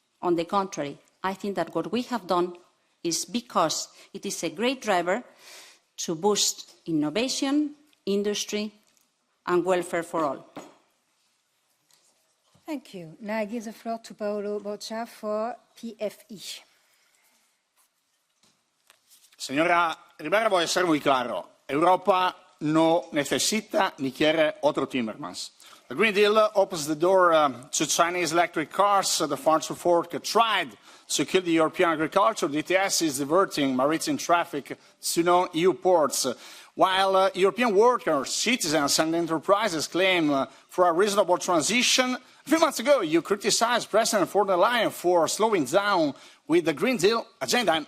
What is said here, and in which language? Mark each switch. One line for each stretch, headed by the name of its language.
English: On the contrary, I think that what we have done is because it is a great driver to boost innovation, industry, and welfare for all. Thank you. Now I give the floor to Paolo Boccia for PFE.
Spanish: Señora Ribera, voy a ser muy claro. Europa no necesita ni quiere otro Timmermans.
English: The Green Deal opens the door to Chinese electric cars. The Farms Report tried to kill the European agriculture. The ETS is diverting maritime traffic to non-EU ports. While European workers, citizens and enterprises claim for a reasonable transition, a few months ago you criticized President von der Leyen for slowing down with the Green Deal agenda.